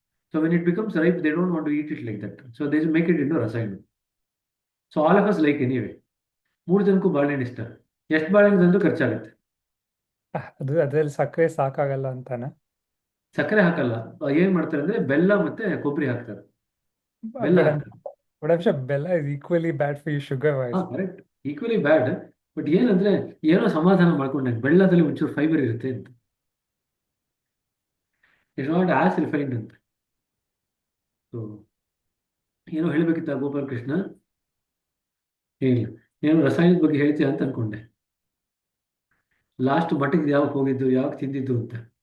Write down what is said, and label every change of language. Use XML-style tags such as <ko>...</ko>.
<en>So when it becomes ripe they don't want to eat it like that, so they make it into rasayana. So all of us like anyway,</en> <kn>3 ಜನಕ್ಕೂ ಬಾಳೆಹಣ್ಣು ಇಷ್ಟ. ಎಷ್ಟು ಬಾಳೆಹಣ್ಣು ತಂದು ಖರ್ಚಾಗುತ್ತೆ. ಅದ್ರಲ್ಲಿ ಸಕ್ಕರೆ ಸಾಕಾಗಲ್ಲ ಅಂತಾನೆ. ಸಕ್ಕರೆ ಹಾಕಲ್ಲ, ಏನ್ ಮಾಡ್ತಾರೆ ಅಂದ್ರೆ ಬೆಲ್ಲ ಮತ್ತೆ ಕೊಬ್ಬರಿ ಹಾಕ್ತಾರೆ. ಬೆಲ್ಲ ಹಾಕ್ತಾರೆ.</kn> <en>But I'm sure Bella is equally bad for you sugar wise. Correct, equally bad.</en> <kn>But ಏನಂದ್ರೆ ಏನೋ ಸಮಾಧಾನ ಮಾಡ್ಕೊಂಡೆ, ಬೆಳ್ಳದಲ್ಲಿ ಒಂಚೂರು ಫೈಬರ್ ಇರುತ್ತೆ ಅಂತ.</kn> <en>it's not as refined</en> <kn>ಅಂತ. ಸೊ ಏನೋ ಹೇಳ್ಬೇಕಿತ್ತ ಗೋಪಾಲ್ ಕೃಷ್ಣ? ಏನಿಲ್ಲ, ಏನೋ ರಸಾಯನದ ಬಗ್ಗೆ ಹೇಳ್ತೀಯ ಅಂತ ಅನ್ಕೊಂಡೆ. ಲಾಸ್ಟ್ ಮಠಕ್ಕೆ ಯಾವಾಗ ಹೋಗಿದ್ದು, ಯಾವಾಗ ತಿಂದಿದ್ದು ಅಂತ.</kn>